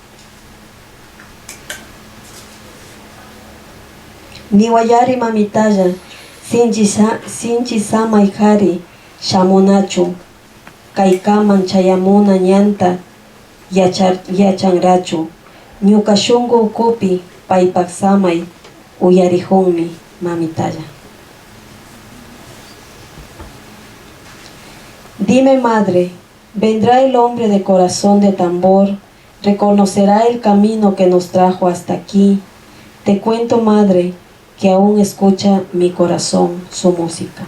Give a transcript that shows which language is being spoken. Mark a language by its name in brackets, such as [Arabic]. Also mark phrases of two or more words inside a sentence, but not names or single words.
[Quechua] Niwayari mamitalla, sinchi samay kari shamunachu, kaykaman chayamuna ñanta yachanrachu, ñuka shunqu ukupi paypak samay uyarijunmi mamitalla. [Spanish] Dime madre, vendrá el hombre de corazón de tambor, reconocerá el camino que nos trajo hasta aquí. Te cuento madre, que aún escucha mi corazón su música.